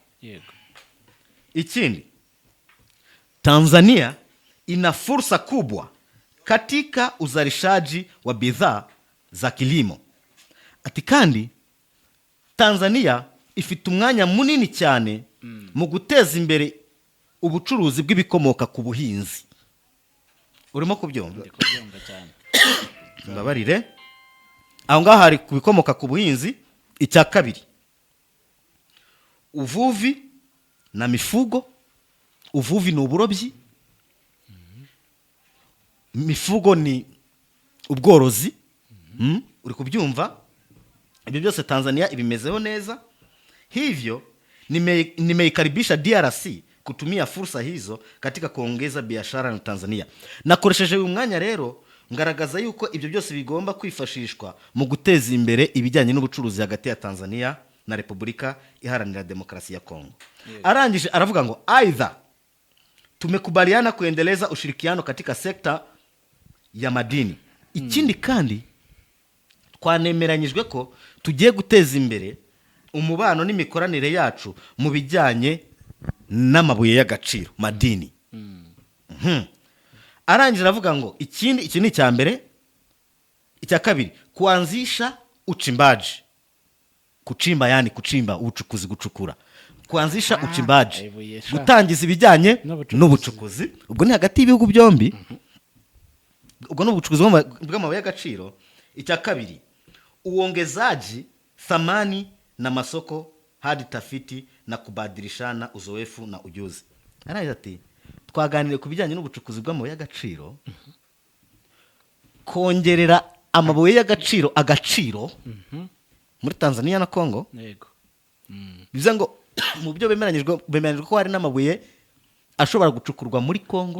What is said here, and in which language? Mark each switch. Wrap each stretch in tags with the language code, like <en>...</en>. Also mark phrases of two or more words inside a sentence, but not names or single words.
<rw>yego Ikindi,</rw> <sw>Tanzania ina fursa kubwa katika uzalishaji wa bidhaa za kilimo.</sw> <rw>Ati kandi Tanzania ifite umwanya munini cyane mu guteza imbere ubucuruzi bw'ibikomoka ku buhinzi. Urimo kubyumva? kubyumva cyane Mbabarire. Aho ngaho hari ku bikomoka ku buhinzi. Icya kabiri,</rw> <sw>uvuvi na mifugo.</sw> <rw>Uvuvi ni uburobyi, mifugo ni ubworozi. Uri kubyumva? Ibyo byose Tanzania ibimezeho neza.</rw> <sw>Hivyo nimeikaribisha DRC kutumia fursa hizo katika kuongeza biashara na Tanzania.</sw> <rw>Nakoresheje uyu mwanya rero ngaragaza yuko ibyo byose bigomba kwifashishwa mu guteza imbere ibijyanye n'ubucuruzi hagati ya Tanzania na Repubulika Iharanira Demokarasi ya Kongo. Arangije aravuga ngo</rw> <sw>aidha tumekubaliana kuendeleza ushirikiano katika sekta ya madini.</sw> <rw>Ikindi kandi twanemeranyijwe ko tugiye guteza imbere umubano n'imikoranire yacu mu bijyanye n'amabuye y'agaciro, madini. Arangije aravuga ngo iki ni icya mbere. Icya kabiri,</rw> <sw>kuanzisha uchimbaji. Kuchimba yani kuchimba,</sw> <rw>ubucukuzi, gucukura.</rw> <sw>Kuanzisha uchimbaji,</sw> <rw>gutangiza ibijyanye n'ubucukuzi. Ubwo ni hagati y'ibihugu byombi. Ubwo ni ubucukuzi bw'amabuye y'agaciro. Icya kabiri,</rw> <sw>uongezaji thamani na masoko hadi tafiti na kubadilishana uzoefu na ujuzi.</sw> <rw>Arangije ati twaganiriye ku bijyanye n'ubucukuzi bw'amabuye y'agaciro, kongerera amabuye y'agaciro agaciro muri Tanzania na Congo. yego bivuze ngo mu byo bemeranyijwe ko hari n'amabuye ashobora gucukurwa muri Congo</rw>